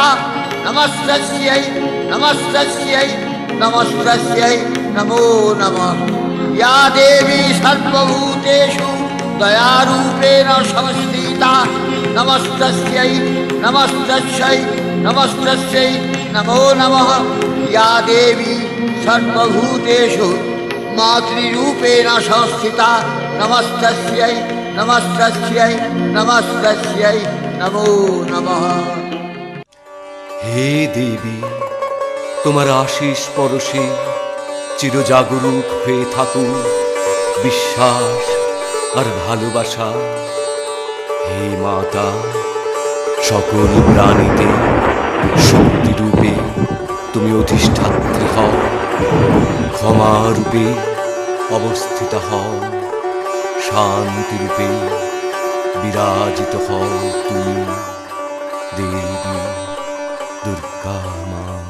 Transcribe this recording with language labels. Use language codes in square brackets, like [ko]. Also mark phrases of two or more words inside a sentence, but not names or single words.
[sa] नमस्तस्यै नमस्तस्यै नमस्तस्यै नमो नमः या देवी सर्वभूतेषु दयारूपेण संस्थिता नमस्तस्यै नमस्तस्यै नमस्तस्यै नमो नमः या देवी सर्वभूतेषु मातृरूपेण संस्थिता नमस्तस्यै नमस्तस्यै नमस्तस्यै नमो नमः। [bn] হে দেবী, তোমার আশিস পরশে চিরজাগরুক হয়ে থাকুক বিশ্বাস আর ভালোবাসা। হে মাতা, সকল প্রাণীতে শক্তিরূপে তুমি অধিষ্ঠাত্রী হও, ক্ষমারূপে অবস্থিত হও, শান্তিরূপে বিরাজিত হও তুমি দেবী দুর্গা মা।